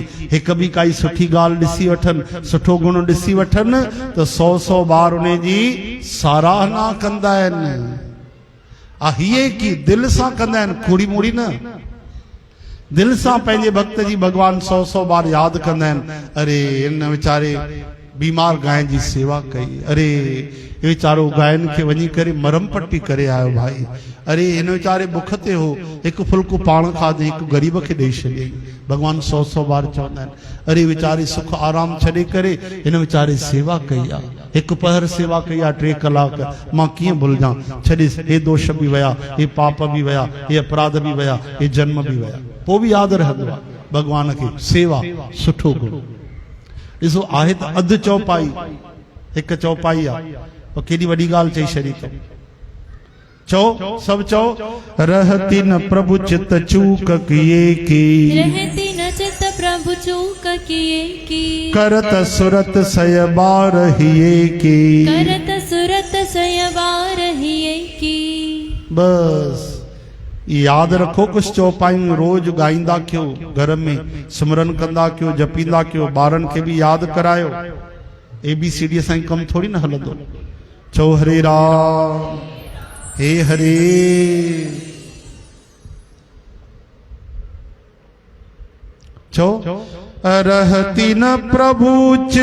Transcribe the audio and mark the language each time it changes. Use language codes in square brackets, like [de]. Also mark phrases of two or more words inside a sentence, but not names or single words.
[sd] हिक बि काई सुठी ॻाल्हि ॾिसी वठनि, सुठो गुण ॾिसी वठनि त 100 बार उन जी साराहना कंदा आहिनि। हिए की दिल सां कंदा आहिनि, खोड़ी मोड़ी न, दिल सां पंहिंजे भक्त जी भगवान 100 बार यादि कंदा आहिनि। अरे इन वीचारे बीमार गांइ जी सेवा कई, अरे वीचारो गायन खे वञी करे मरम पट्टी करे आयो भाई, अरे इन वीचारे बुख ते हो, हिकु फुल्को पाण खाधे, हिकु गरीब खे ॾेई छॾियईं। भगवान 100 बार चवंदा आहिनि, अरे वीचारे सुख आराम छॾे करे हिन वीचारे सेवा कई आहे, हिकु पहर सेवा कई आहे 3 कलाक, मां कीअं भुलिजां। छॾिस, हे दोष बि विया, हे पाप बि विया, हे अपराध बि विया, हे जन्म बि विया, पोइ बि यादि रहंदो आहे भगवान खे सेवा, सुठो गुण। ॾिसो आहे त अधु चौपाई, हिकु चौपाई आहे, केॾी वॾी ॻाल्हि चई छॾी अथऊं। चओ, सभु चओ, [awa] रहती न प्रभु चित चूक किए की। रहती न चित प्रभु चूक किए की। करत सुरत सयबार हिए की। करत सुरत सयबार हिए की। [sd] बस याद रखो कुछ चौपाइयूं रोज गाईंदा कयो, घर में सिमरन कंदा कयो, जपींदा कयो, ॿारनि खे बि यादि करायो। ABCD सां कम थोड़ी न हलंदो। चओ हरे राम हे हरे। [awa] चओ रहती न प्रभु चित